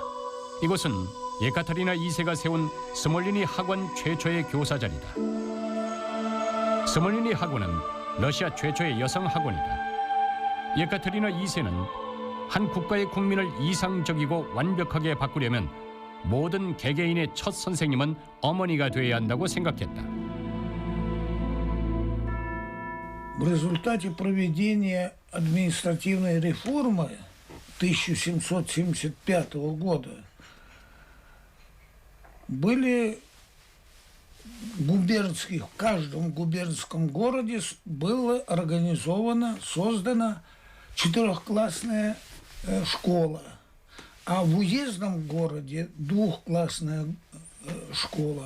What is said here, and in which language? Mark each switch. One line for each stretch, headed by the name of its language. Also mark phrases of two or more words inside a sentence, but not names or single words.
Korean: 이곳은 예카테리나 2세가 세운 스몰리니 학원 최초의 교사 자리다. 스몰리니 학원은 러시아 최초의 여성 학원이다. 예카테리나 2세는 한 국가의 국민을 이상적이고 완벽하게 바꾸려면 모든 개개인의 첫 선생님은 어머니가 되어야 한다고 생각했다.
Russian: В результате проведения административной реформы 1775 года были в каждом губернском городе была создана четырехклассная школа, а в уездном городе двухклассная школа.